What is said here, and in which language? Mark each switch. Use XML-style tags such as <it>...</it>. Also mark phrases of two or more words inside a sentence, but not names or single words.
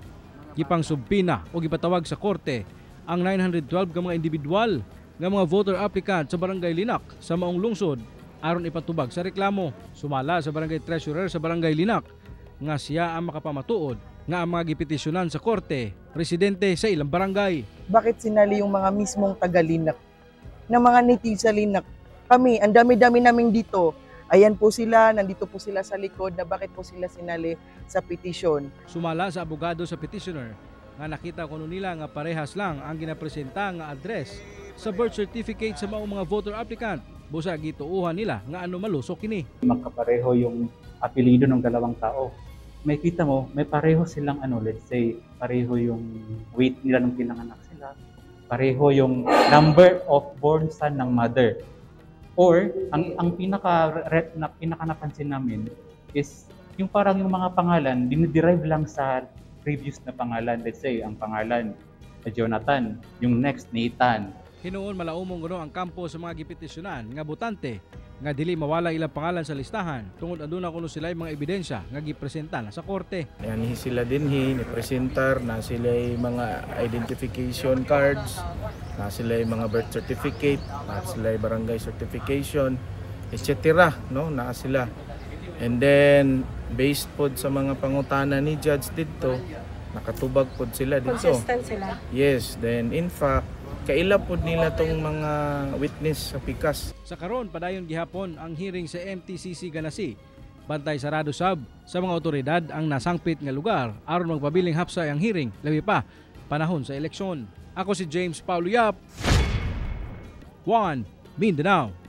<ceb>Gipang subpina o gipatawag sa korte ang 912 ka mga individual nga mga</ceb> <en>voter applicant</en> <ceb>sa Barangay Linak sa maong lungsod aron ipatubag sa reklamo. Sumala sa Barangay Treasurer sa Barangay Linak nga siya ang makapamatuod nga ang mga gipetisyonan sa korte residente sa ilang barangay.</ceb> <tl>Bakit sinali yung mga mismong taga-Linak na mga native sa Linak? Kami, ang dami-dami namin dito. Ayan po sila, nandito po sila sa likod na bakit po sila sinali sa petisyon.</tl> <ceb>Sumala sa abogado sa petitioner nga nakita kuno nila nga parehas lang ang ginapresenta nga address sa</ceb> <en>birth certificate</en> <ceb>sa maong mga</ceb> <en>voter applicant.</en> <ceb>Busa gituuhan nila nga ano malusok kini.</ceb> <tl>Magkapareho yung apelyido ng dalawang tao. May kita mo, may pareho silang</tl> <en>let's say,</en> <tl>pareho yung weight nila nung pinanganak sila. Pareho yung</tl> <en>number of born son</en> <tl>ng mother. Or, ang pinaka napansin namin is yung parang yung mga pangalan, diniderive lang sa previous na pangalan.</tl> <en>Let's say,</en> <tl>ang pangalan Jonathan, yung next Nathan.</tl> <ceb>Hinuon malaumong gano ang kampo sa mga gipetisyonan nga botante nga dili mawala ilang pangalan sa listahan tungod aduna kuno sila mga ebidensya nga gipresenta na sa korte. Yan sila dinhi ni presentar na sila mga</ceb> <en>identification cards,</en> <ceb>na sila mga</ceb> <en>birth certificate,</en> <ceb>na sila barangay certification, etc. No, na sila.</ceb> <en>And then based</en> <ceb>pod sa mga pangutana ni judge dito, nakatubag pod sila dito. Consistent sila.</ceb> <en>Yes, then in fact</en> <ceb>kaila pod nila tong mga witness sa pikas. Sa karon padayon gihapon ang hearing sa MTCC Ganasi. Bantay sarado sab sa mga otoridad ang nasangpit nga lugar aron magpabiling hapsay ang hearing labi pa panahon sa eleksyon. Ako si James Paulo Yap, One Mindanao.</ceb>